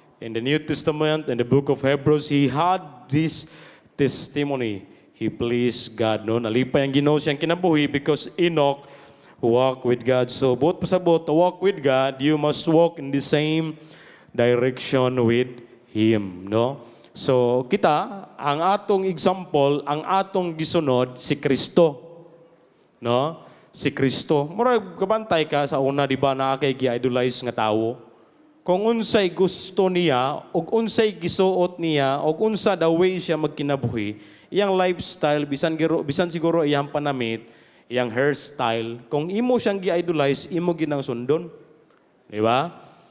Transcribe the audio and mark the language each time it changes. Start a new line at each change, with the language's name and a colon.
English: In the New Testament, in the book of Hebrews, he had this testimony. He pleased God, no?
Cebuano: Nalipay ang Ginoo siyang kinabuhi
English: because Enoch walked with God. So, both pasabot, to walk with God, you must walk in the same direction with Him, no?
Cebuano: So, kita, ang atong example, ang atong gisunod, si Kristo. No? Si Kristo. Murag kabantay ka sa una, di ba, na kay gi-idolize nga tawo. Kung unsay gusto niya, o unsay gisuot niya, o unsa the way siya magkinabuhi, iyang lifestyle, bisan siguro iyang panamit, iyang hairstyle, kung imo siyang gi-idolize, imo ginang sundon. Di ba?